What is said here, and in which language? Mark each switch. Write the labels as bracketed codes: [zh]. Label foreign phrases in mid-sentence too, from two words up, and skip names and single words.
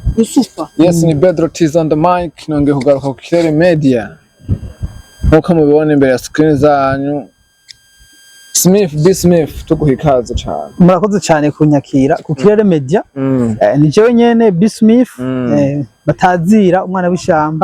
[en] Yusufa. Yes, ni Pedro Tiz on the mic. [rn] Nongeye kugaruka ku Kirere Media. Nkuko mubibona imbere ya screen zanyu. Smith tuguha ikaze cyane. Murakoze cyane kunyakira ku Kirere Media. Ni jewe nyene B Smith batazira umwana w'ishamba.